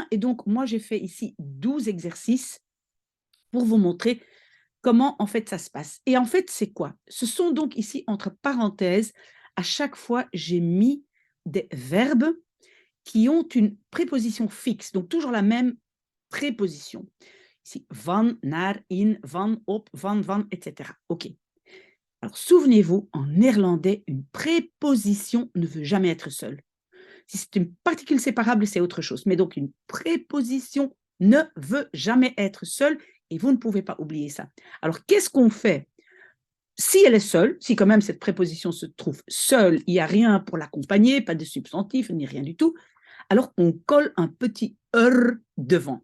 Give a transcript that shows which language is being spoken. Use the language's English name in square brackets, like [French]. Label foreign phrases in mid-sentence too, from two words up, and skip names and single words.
[French] Et donc, moi, j'ai fait ici 12 exercices pour vous montrer comment, en fait, ça se passe. Et en fait, c'est quoi? Ce sont donc ici, entre parenthèses, à chaque fois, j'ai mis des verbes qui ont une préposition fixe, donc toujours la même préposition. Ici, [Dutch] van, naar, in, van, op, van, [French] etc. OK. Alors, souvenez-vous, en néerlandais, une préposition ne veut jamais être seule. Si c'est une particule séparable, c'est autre chose. Mais donc, une préposition ne veut jamais être seule et vous ne pouvez pas oublier ça. Alors, qu'est-ce qu'on fait? Si elle est seule, si quand même cette préposition se trouve seule, il n'y a rien pour l'accompagner, pas de substantif, ni rien du tout, alors on colle un petit devant.